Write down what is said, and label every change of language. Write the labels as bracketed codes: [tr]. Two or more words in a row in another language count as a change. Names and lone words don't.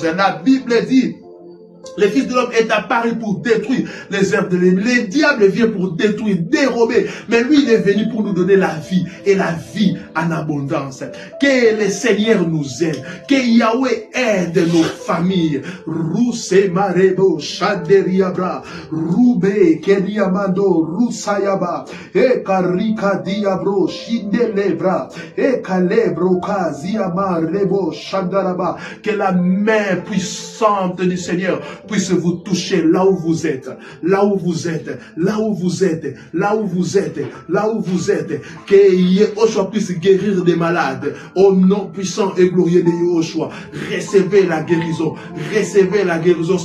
[fr] La Bible dit, le Fils de l'homme est apparu pour détruire les œuvres de l'ennemi. Le diable vient pour détruire, dérober. Mais lui, il est venu pour nous donner la vie. Et la vie en abondance. Que le Seigneur nous aide. Que Yahweh aide nos familles. Rouse marebo, shaderiabra. Roube, kediamando, rousayaba. E karika diabro, shidelebra. E kalebro, kaziama, rebo, shadaraba. Que la main puissante du Seigneur puisse vous toucher là où vous êtes, là où vous êtes, là où vous êtes, là où vous êtes, là où vous êtes, que Yahushua puisse guérir des malades, au nom puissant et glorieux de Yahushua. Recevez la guérison, recevez la guérison.